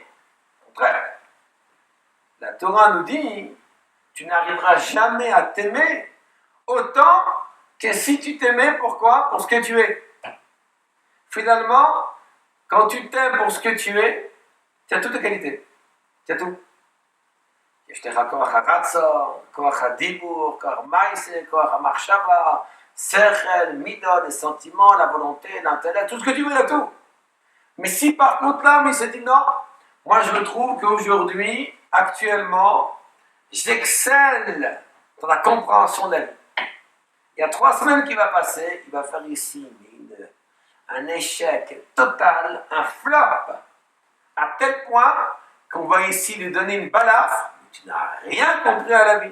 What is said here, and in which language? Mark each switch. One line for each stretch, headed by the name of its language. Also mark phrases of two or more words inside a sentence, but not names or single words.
French: Au contraire, la Torah nous dit, tu n'arriveras jamais à t'aimer autant que si tu t'aimais, pourquoi? Pour ce que tu es. Finalement, quand tu t'aimes pour ce que tu es, tu as toutes les qualités. Tu as tout.
Hebrew: יש לך כוח הרצון, כוח הדיבור, כוח מעשה, כוח המחשבה, שכל, מידות,
French: les sentiments, la volonté, l'intellect, tout ce que tu veux, il y a tout. Mais si par contre l'homme, il s'est dit non, moi je trouve qu'aujourd'hui, actuellement, j'excelle dans la compréhension de la vie. Il y a 3 semaines qui va passer, il va faire ici un échec total, un flop, à tel point qu'on va ici lui donner une balafre, mais tu n'as rien compris à la vie.